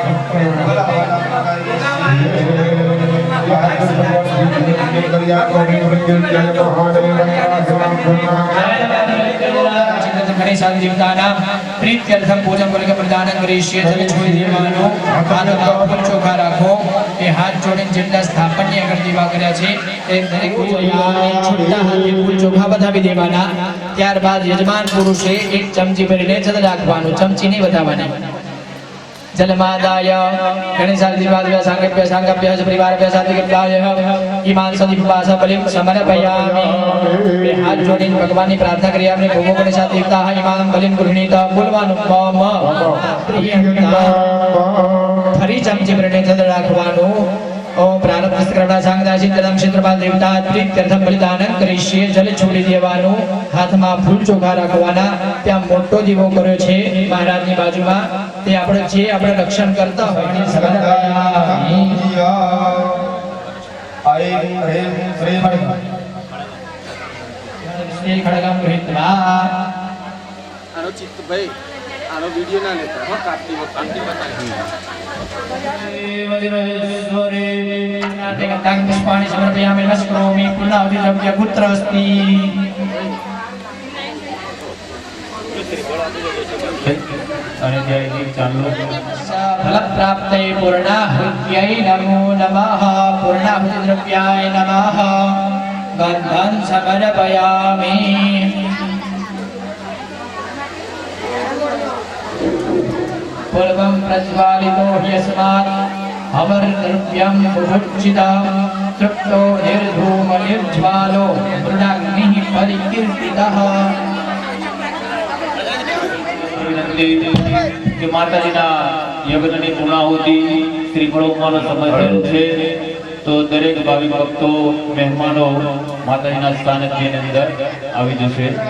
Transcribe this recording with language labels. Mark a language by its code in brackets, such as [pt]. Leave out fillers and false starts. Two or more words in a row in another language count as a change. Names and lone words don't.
[gu] પ્રીત્યર્થમ પૂજન વર્ગ પ્રદાન કરીશીએ જલ છોડી દેવાનો હાથમાં ફૂલ ચોખા રાખો એ હાથ જોડીને જેટલા સ્થાપન્ય આગળ દીવા કર્યા છે એ દરેક છૂટા હાથે ફૂલ ચોખા વધાવી દેવાના. ત્યારબાદ યજમાન પુરુષે એક ચમચી ભરીને જલ રાખવાનું, ચમચી નહીં વધાવવાની. [sa] जलमादाय गणेशादिवाद्य सांगप्य सांगप्य परिवारप्य सात्विकप्याय ईमान सदीपास बलिं समर्पयामि. [gu] બે હાથ જોડીને ભગવાનની પ્રાર્થના કરી આપણે ભોગો [sa] ગણેશાદિવતા ઈમાન બલિં ગૃહણીત [gu] બોલવાનું ફરી ચમચી ભરીને જલ રાખવાનું. [sa] ओम प्रारब्ध स्करणा सांगदाशी तदम क्षेत्रपाल देवता प्रीत्यर्थम बलिदान [gu] કરીશીએ જલ છોડી દેવાનું. હાથમાં ફૂલ ચોખા રાખવાના. ત્યાં મોટો દીવો કર્યો છે મહારાજની બાજુમાં, તે આપણે જે આપણે રક્ષણ કરતા હોય તે સમર્પયામિ. [sa] શ્રી ખડગમ ગૃહીત્વા. [gu] આનો ચિત્ત ભાઈ આનો વિડિયો ના લેતા હો, કાપતી વખતે [sa] પુષ્પાણि समर्पयामि. नमस्करोमि. पूर्णाहुति द्रव्य कुत्र अस्ति? फलप्राप्तये पूर्णाहुत्यै नमो नमः. पूर्णाहुति द्रव्याय नमः. गन्धं समर्पयामि. पूर्वं प्रज्वालितो ह्यस्मात् अवर्द्रव्यं बुभुक्षितं तृप्तो निर्धूम निर्ज्वालो मृडाग्निः परिकीर्तितः. [gu] કે માતાજીના યજ્ઞની પૂર્ણાહુતિ શ્રીફળોમાંનો સમય થયો છે, તો દરેક ભાવિક ભક્તો મહેમાનો માતાજીના સાનિધ્યની અંદર આવી જશે.